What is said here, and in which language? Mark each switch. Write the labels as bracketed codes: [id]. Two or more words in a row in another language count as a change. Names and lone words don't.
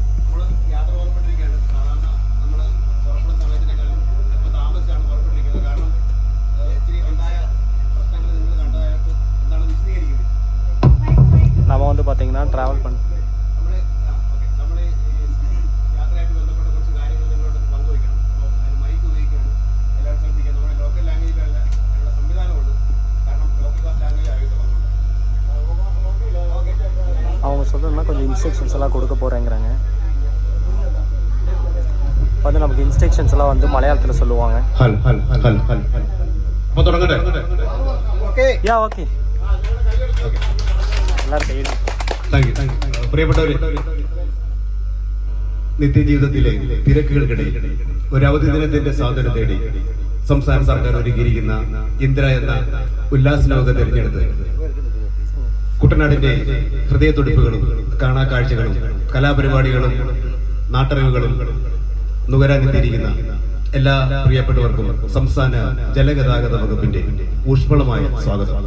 [ta] நம்ம வந்து பார்த்திங்கன்னா ட்ராவல் பண்ண அவங்க சொல்கிறதுனா கொஞ்சம் இன்ஸ்ட்ரக்ஷன்ஸ் எல்லாம் கொடுக்க போகிறேங்கிறாங்க. வந்து நமக்கு இன்ஸ்ட்ரக்ஷன்ஸ் எல்லாம் வந்து மலையாளத்தில் சொல்லுவாங்க. [en] ya okay [ml] എല്ലാവരും കയ്യിൽ. പ്രിയപ്പെട്ടവരെ, നിത്യജീവിതത്തിലെ തിരക്കുകൾക്കിടയിൽ ഒരു അവധി ദിനത്തിന്റെ സ്വാതന്ത്ര്യം തേടി സംസ്ഥാന സർക്കാർ ഒരുക്കിയിരിക്കുന്ന ഇന്ദ്ര എന്ന ഉല്ലാസ ലോക തിരഞ്ഞെടുത്ത് കുട്ടനാടിന്റെ ഹൃദയത്തുടിപ്പുകളും കാണാക്കാഴ്ചകളും കലാപരിപാടികളും നാട്ടറിവുകളും നുകരാനെത്തിയിരിക്കുന്ന എല്ലാ പ്രിയപ്പെട്ടവർക്കും സംസ്ഥാന ജലഗതാഗത വകുപ്പിന്റെ ഊഷ്മളമായ സ്വാഗതം.